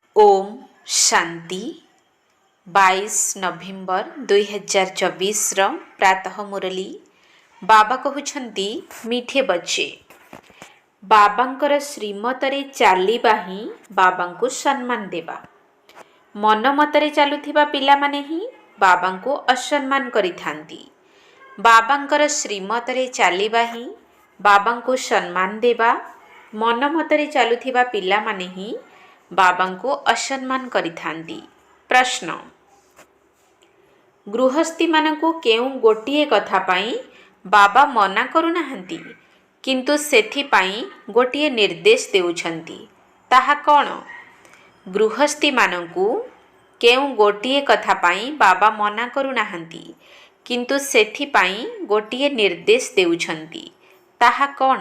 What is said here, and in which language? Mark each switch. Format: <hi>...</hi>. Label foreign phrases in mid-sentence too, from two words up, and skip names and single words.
<or>ଓମ୍ ଶାନ୍ତି 22 ନଭେମ୍ବର 2024 ପ୍ରାତଃ ମୁରଲୀ ବାବା କହୁଛନ୍ତି</or> <hi>मीठे बच्चे</hi> <or>ବାବାଙ୍କର ଶ୍ରୀମତରେ ଚାଲିବା ହିଁ ବାବାଙ୍କୁ ସମ୍ମାନ ଦେବା। ମନ ମତରେ ଚାଲୁଥିବା ପିଲାମାନେ ହିଁ ବାବାଙ୍କୁ ଅସମ୍ମାନ କରିଥାନ୍ତି। ବାବାଙ୍କର ଶ୍ରୀମତରେ ଚାଲିବା ହିଁ ବାବାଙ୍କୁ ସମ୍ମାନ ଦେବା। ମନ ମତରେ ଚାଲୁଥିବା ପିଲାମାନେ ହିଁ ବାବାଙ୍କୁ ଅସମ୍ମାନ କରିଥାନ୍ତି। ପ୍ରଶ୍ନ, ଗୃହସ୍ଥୀ ମାନଙ୍କୁ କେଉଁ ଗୋଟିଏ କଥା ପାଇଁ ବାବା ମନା କରୁନାହାନ୍ତି କିନ୍ତୁ ସେଥି ପାଇଁ ଗୋଟିଏ ନିର୍ଦ୍ଦେଶ ଦେଉଛନ୍ତି, ତାହା କଣ? ଗୃହସ୍ଥୀ ମାନଙ୍କୁ କେଉଁ ଗୋଟିଏ କଥା ପାଇଁ ବାବା ମନା କରୁନାହାନ୍ତି କିନ୍ତୁ ସେଥି ପାଇଁ ଗୋଟିଏ ନିର୍ଦ୍ଦେଶ ଦେଉଛନ୍ତି, ତାହା କଣ?</or>